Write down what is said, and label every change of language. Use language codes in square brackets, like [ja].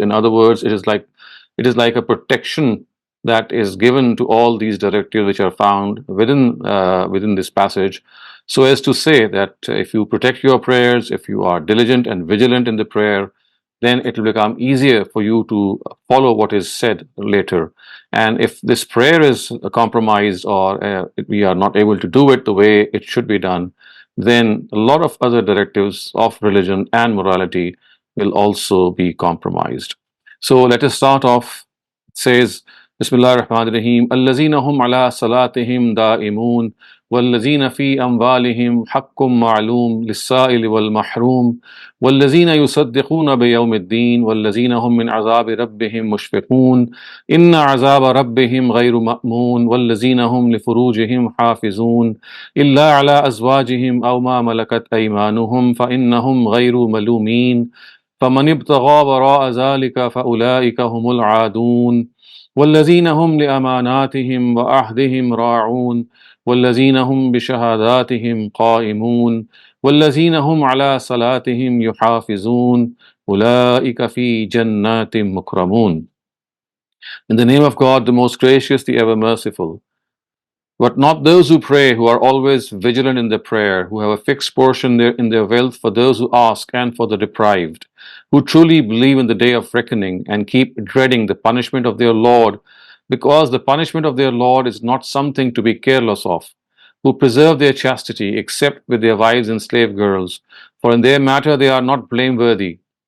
[en] In other words, it is like a protection that is given to all these directives which are found within this passage, so as to say that if you protect your prayers, if you are diligent and vigilant in the prayer, then it will become easier for you to follow what is said later. And if this prayer is compromised, or we are not able to do it the way it should be done, then a lot of other directives of religion and morality will also be compromised. So let us start off. It says, [ar] Bismillah ar-Rahman ar-Rahim, Allazina hum ala salatihim da'imun, والذين في أموالهم حق معلوم للسائل والمحروم والذين يصدقون بيوم الدين والذين هم من عذاب ربهم مشفقون إن عذاب ربهم غير مأمون والذين هم لفروجهم حافظون إلا على أزواجهم أو ما ملكت أيمانهم فإنهم غير ملومين فمن ابتغى وراء ذلك فأولئك هم العادون والذين هم لأماناتهم وعهدهم راعون والذين هم بشهاداتهم قائمون والذين هم على صلاتهم يحافظون أولئك في جنات مكرمون. [en] In the name of God, the most gracious, the ever merciful. But not those who pray, who are always vigilant in their prayer, who have a fixed portion in their wealth for those who ask and for the deprived, who truly believe in the day of reckoning and keep dreading the punishment of their Lord, because the punishment of their Lord is not something to be careless of, who preserve their chastity except with their wives and slave girls, for in their matter they are not blameworthy.